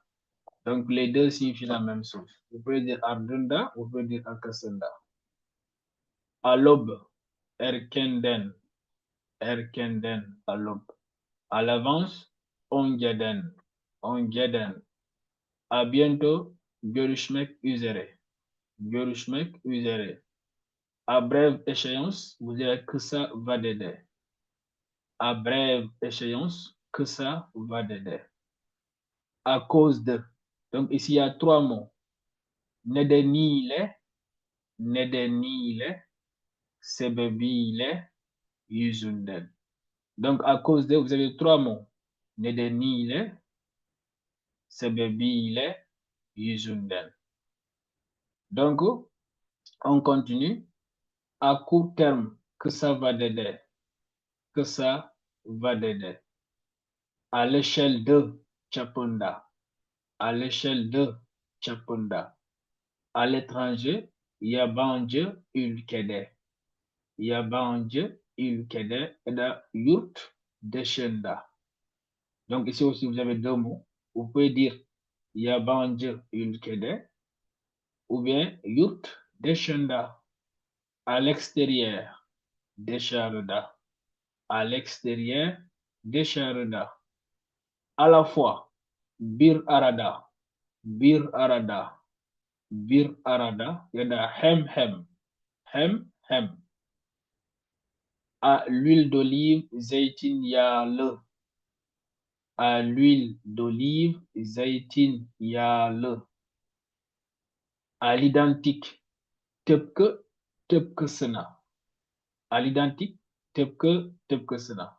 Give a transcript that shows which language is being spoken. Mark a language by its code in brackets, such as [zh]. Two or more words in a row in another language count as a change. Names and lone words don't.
[fr] Donc les deux signifient la même chose. Vous pouvez dire ardında, vous pouvez dire arkasında. À l'aube, [tr] erkenden, erkenden, [fr] à l'aube. À l'avance, [tr] önceden, önceden. [fr] À bientôt, [tr] görüşmek üzere, görüşmek üzere. [fr] À brève échéance, vous direz [tr] kısa vadede. [fr] À brève échéance, [tr] kısa vadede. [fr] À cause de. Donc ici, il y a trois mots. [tr] Nedeniyle, nedeniyle, sebebiyle, yüzünden. [fr] Donc, à cause de, vous avez trois mots. [tr] Nedeniyle, sebebiyle, yüzünden. [fr] Donc, on continue. À court terme, [tr] kısa vadede, kısa vadede. [fr] À l'échelle de çapında, à l'échelle de çapında. À l'étranger, [tr] yabancı ülkede, yabancı ülkede [fr] et de [tr] yurt dışında. [fr] Donc ici aussi, vous avez deux mots. Vous pouvez dire [tr] yabancı ülkede [fr] ou bien [tr] yurt dışında. [fr] À l'extérieur, dışarıda. À l'extérieur, dışarıda. À la fois, [tr] bir arada, bir arada, bir arada ya da hem hem, hem hem. [fr] À l'huile d'olive, zeytinyağlı. À l'huile d'olive, zeytinyağlı. À l'identique, [tr] tıpkı, tıpkısına. [fr] À l'identique, [tr] tıpkı, tıpkısına.